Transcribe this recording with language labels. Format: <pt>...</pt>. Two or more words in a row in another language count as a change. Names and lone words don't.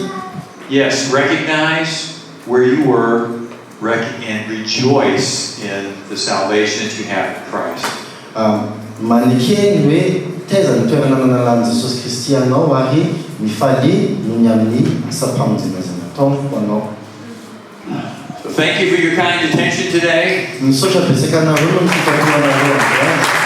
<en>Yes, recognize where you were and rejoice in the salvation that you have in Christ.</en> <mg>Manekeny hoe taiza ny toerana nanalan'i Jesosy Kristy anao ary mifaly noho ny amin'ny asa-pamonjena izay nataony ho anao.</mg> <en>So thank you for your kind attention today.</en> <mg>Misaotra betsaka anareo no fitakonanareo androany.</mg>